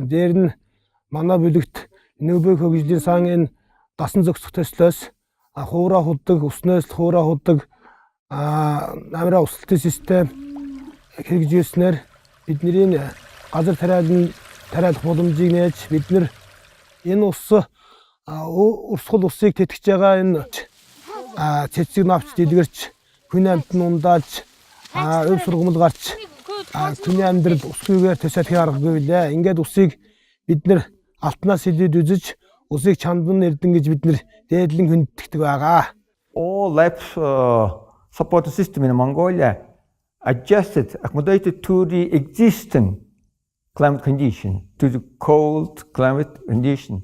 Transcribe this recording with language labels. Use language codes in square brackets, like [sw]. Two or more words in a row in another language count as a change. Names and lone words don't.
[mn] Дээр нь манай бүлэгт НҮБ хөгжлийн сан энэ дасан зохицох төслөөс хуурай худдаг, уснаас хуурай худдаг намраа усалтын систем хэрэгжүүлснээр бидний газар тариалах боломжийг нээж бид нар энэ урсгал усыг тэтгэж байгаа энэ цэцэг навч дэлгэрч хүний амьтан ундааж өв сургамал гарч хүний амьдрал усгүйгээр төсөөлөх аргагүй лээ. Ингээд усыг бид нар алтнаас илүүд үзэж усыг чандан эрдэн гэж бид нар дээдлэн хүндэтгдэг байгаа. [en] All life support system in Mongolia adjusted, accommodated to the existing climate condition, to the cold climate condition.